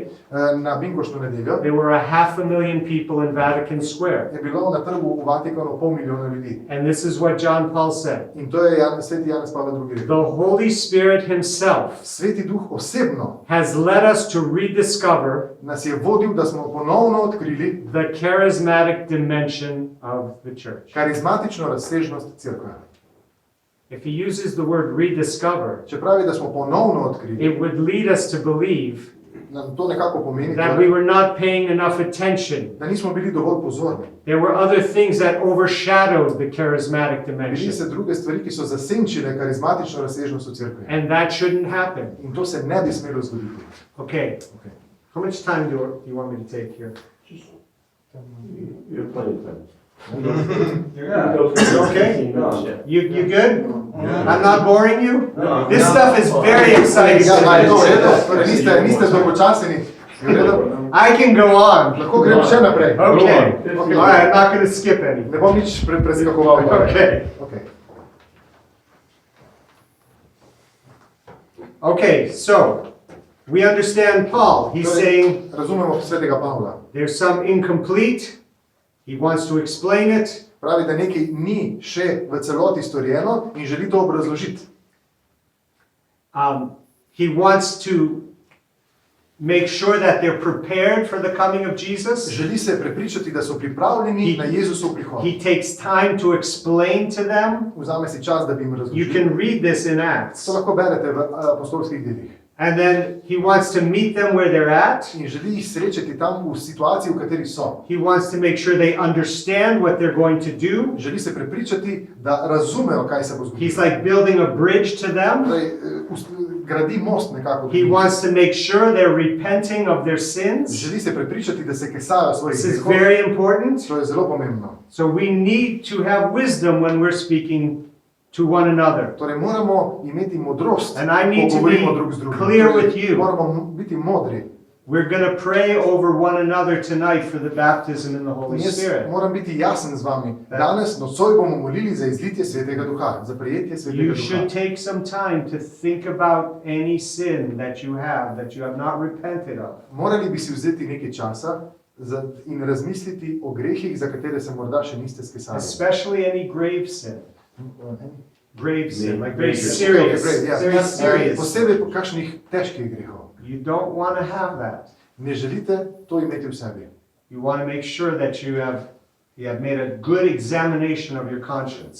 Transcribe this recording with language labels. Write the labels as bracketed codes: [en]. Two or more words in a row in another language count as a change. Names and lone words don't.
[sl] na Binkoštno nedeljo [en] there were 500,000 people in Vatican Square. [sl] je bilo na trgu v Vatikanu 500,000 ljudi. [en] And this is what John Paul said. [sl] In to je Sveti Janez Pavel II rekel. [en] The Holy Spirit himself [sl] Sveti Duh osebno [en] has led us to rediscover [sl] nas je vodil, da smo ponovno odkrili [en] the charismatic dimension of the church. [sl] karizmatično razsežnost cerkve. [en] If he uses the word rediscover, [sl] Če pravi, da smo ponovno odkrili, [en] it would lead us to believe [sl] nam to nekako pomeni, [en] that we were not paying enough attention. [sl] da nismo bili dovolj pozorni. [en] There were other things that overshadowed the charismatic [sl] Bili [en] dimension. [sl] se druge stvari, ki so zasenčile karizmatično razsežnost v cerkvi. [en] And that shouldn't happen. [sl] In to se ne bi smelo zgoditi. [en] Okay. Okay. How much time do you want me to take here? You're plenty of time. Okay. You good? I'm not boring you? No. This stuff is very exciting. [sl] Ja, to je to. Torej, niste dolgočaseni. Je v redu? [en] I can go on. [sl] Lahko grem še naprej. [en] Okay. Okay. All right, I'm not going to skip any. [sl] Ne bom nič preskakoval. [en] Okay. Okay. Okay, so we understand Paul. He's [sl] Torej, [en] saying [sl] razumemo Svetega Pavla. [en] there's some incomplete. He wants to explain it. [sl] Pravi, da nekaj ni še v celoti storjeno in želi to obrazložiti. [en] He wants to make sure that they're prepared for the coming of Jesus. [sl] Želi se prepričati, da so pripravljeni na Jezusov prihod. [en] He takes time to explain to them. [sl] Vzame si čas, da bi jim [en] You [sl] razložil. [en] can read this in Acts. [sl] To lahko berete v apostolskih delih. [en] And then he wants to meet them where they're at. [sl] In želi jih srečati tam v situaciji, v kateri so. [en] He wants to make sure they understand what they're going to do. [sl] Želi se prepričati, da razumejo, kaj se bo [en] He's [sl] zgodilo. [en] like building a bridge to them. [sl] Torej, gradi most nekako. [en] He wants to make sure they're repenting of their sins. [sl] Želi se prepričati, da se kesajo svojih [en] This is [sl] grehov. [en] very important. [sl] To je zelo pomembno. [en] So we need to have wisdom when we're speaking to one another. [sl] Torej moramo imeti modrost, [en] And I need [sl] ko [en] to [sl] govorimo [en] be [sl] drug z drugim. [en] clear [sl] Torej, [en] with you. [sl] Moramo biti modri. [en] We're going to pray over one another tonight for the baptism in the [sl] In [en] Holy [sl] jaz [en] Spirit. [sl] moram biti jasen z vami. Danes nocoj bomo molili za izlitje Svetega Duha, za prejetje Svetega [en] You [sl] Duha. [en] should take some time to think about any sin that you have not repented of. [sl] Morali bi si vzeti nekaj časa in razmisliti o grehih, za katere se morda še niste skesali. [en] Especially any grave sin. Grave sin, like very Okay, serious. great, yeah. Very serious. [sl] Posebej po kakšnih težkih grehov. [en] You don't want to have that. [sl] Ne želite to imeti v sebi. [en] You want to make sure that you have made a good examination of your conscience.